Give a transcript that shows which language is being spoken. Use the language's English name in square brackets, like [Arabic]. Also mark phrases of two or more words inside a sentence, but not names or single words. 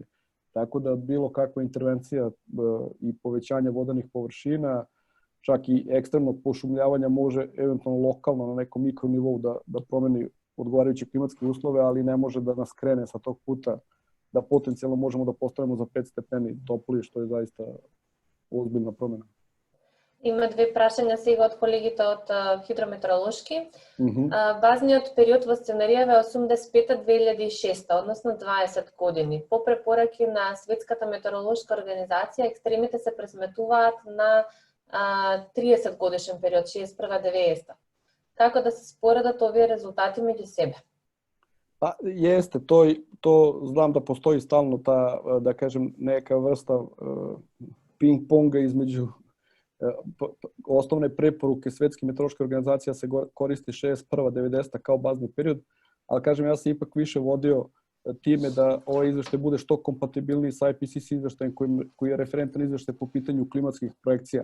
[Serbian] Tako da bilo kakva intervencija i povećanje vodenih površina, čak i ekstremnog pošumljavanja može eventualno lokalno na nekom mikronivou da promeni odgovarajuće klimatske uslove, ali ne može da nas krene sa tog puta da potencijalno možemo da postavimo za 5 stepeni toplije, što je zaista ozbiljna promena. [Macedonian] Има две прашања сега од колегите од хидрометеоролошки. Базниот период во сценаријава е 85-2006, односно 20 години. По препораки на Светската метеоролошка организација, екстремите се пресметуваат на 30 годишен период, 61-90. Како да се споредат овие резултати меѓу себе? [Serbian] Pa jeste, to znam da postoji stalno ta, da kažem, neka vrsta ping-ponga između osnovne preporuke Svetske meteorološke organizacije se koristi 61-90 kao bazni period, ali kažem, ja sam ipak više vodio time da ovaj izveštaj bude što kompatibilniji sa IPCC izveštajem koji je referentan izveštaj po pitanju klimatskih projekcija.